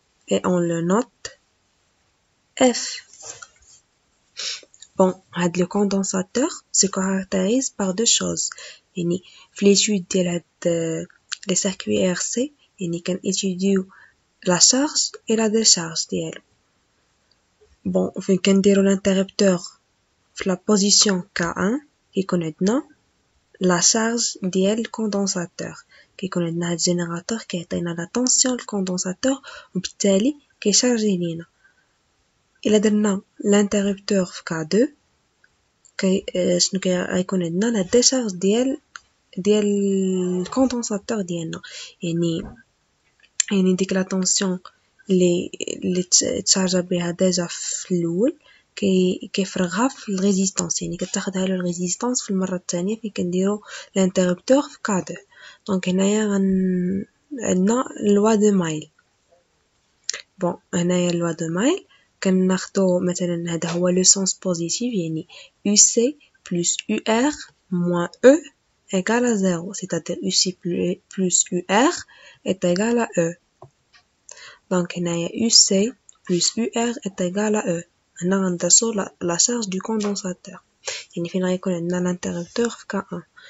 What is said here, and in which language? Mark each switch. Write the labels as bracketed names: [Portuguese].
[French] Et on le note F. Bon, le condensateur se caractérise par deux choses. [Arabic] يعني في [French] l'étude des circuits RC يعني كنétudيو la charge et la décharge [Arabic] ديالو. Bon, فين كنديرو l'interrupteur في [French] la position K1 [Arabic] كيكون عندنا la charge ديال الكوندنساتور، كيكون عندنا هاد الجينيراتور كيعطينا لا طونسيون الكوندنساتور وبالتالي كيشارجي لينا. إلا درنا l'interrupteur في K2 شنو غيكون عندنا لا ديشارج ديال الكوندنساتور ديالنا، يعني ديك لا طونسيون اللي تشارجا بها ديجا في الاول كيفرغها في الريزيستانس، يعني كتاخدها له الريزيستانس في المره الثانيه فين كنديرو الانترربتور في كادو. دونك هنايا عندنا لوا دو مايل. بون هنايا لوا دو مايل كناخدو مثلا هذا هو لو سونس بوزيتيف، يعني [French] UC plus UR moins E égale à 0, c'est-à-dire UC plus UR est égal à E. Donc [Arabic] هنايا [French] UC plus UR est égal à E. [Arabic] هنا غندرسو [French] la charge du condensateur، [Arabic] يعني فين غيكون عندنا l'interrupteur في K1.